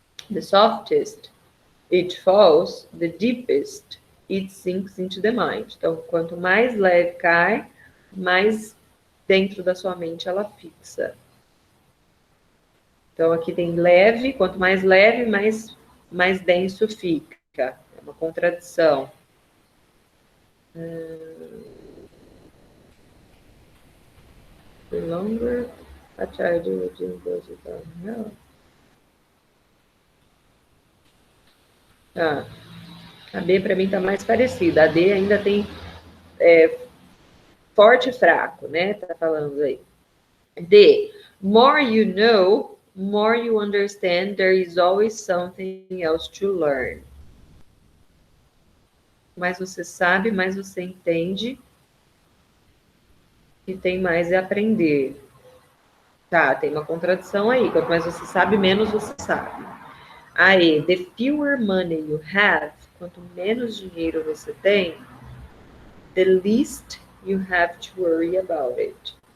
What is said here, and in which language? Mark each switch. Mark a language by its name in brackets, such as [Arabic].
[English] The softest it falls, the deepest it sinks into the mind. [Portuguese] Então, quanto mais leve cai, mais dentro da sua mente ela fixa. Então, aqui tem leve, quanto mais leve, mais denso fica. É uma contradição. [English] The longer a child goes without help. [Portuguese] Ah, a B para mim está mais parecida. A D ainda tem forte e fraco, né? Tá falando aí. D. [English] More you know, more you understand. There is always something else to learn. [Portuguese] Mais você sabe, mais você entende. E tem mais a aprender. Tá, tem uma contradição aí. Quanto mais você sabe, menos você sabe. [English] Aí, the fewer money you have, [Portuguese] quanto menos dinheiro você tem, [English] the least you have to worry about it.